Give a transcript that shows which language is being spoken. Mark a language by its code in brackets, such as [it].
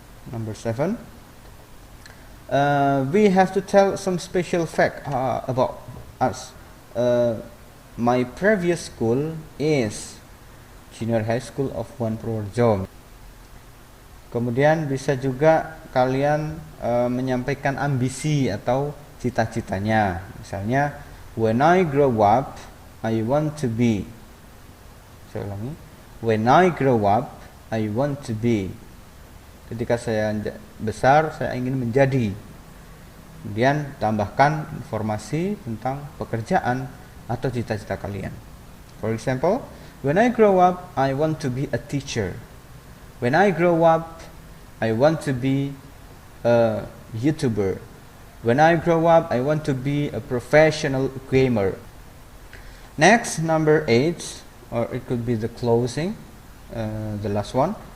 [en] Number 7. We have to tell some special fact about us. My previous school is Junior High School of One Purworejo. [id] Kemudian bisa juga kalian menyampaikan ambisi atau cita-citanya. [en] Misalnya, when I grow up, I want to be. [id] Saya ulangi. [en] When I grow up, I want to be. [id] Ketika saya besar, saya ingin menjadi. Kemudian tambahkan informasi tentang pekerjaan atau cita-cita kalian. [en] For example, when I grow up, I want to be a teacher. When I grow up, I want to be a YouTuber. When I grow up, I want to be a professional gamer. Next, number 8, or it could be the closing, the last one.